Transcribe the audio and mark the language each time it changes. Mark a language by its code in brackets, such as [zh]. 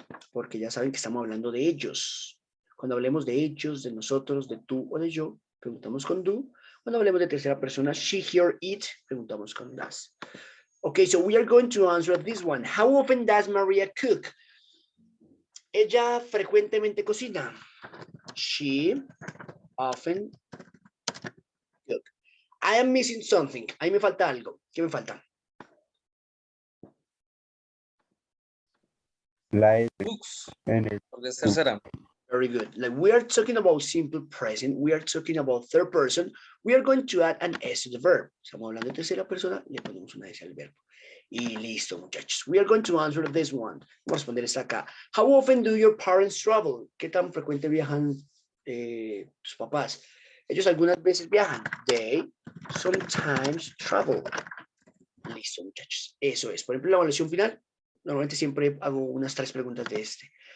[es] Porque ya saben que estamos hablando de ellos. Cuando hablemos de ellos, de nosotros, de tú o de yo, preguntamos con do. Cuando hablemos de tercera persona, she, he, or it, preguntamos con does. [en] Okay, so we are going to answer this one. How often does Maria cook? [es] Ella frecuentemente cocina. [en] She often cook. I am missing something. [es] Ahí me falta algo. ¿Qué me falta? [en] Like Books, [es] en el porque es tercera. [en] Very good. Like we are talking about simple present. We are talking about third person. We are going to add an S to the verb. [es] Estamos hablando de tercera persona, le ponemos una S al verbo. Y listo, muchachos. [en] We are going to answer this one. [es] Vamos a responder esta acá. [en] How often do your parents travel? [es] ¿Qué tan frecuente viajan tus papás? Ellos algunas veces viajan. [en] They sometimes travel. [es] Listo, muchachos. Eso es. Por ejemplo, la evaluación final. Normalmente siempre hago unas 3 preguntas de este.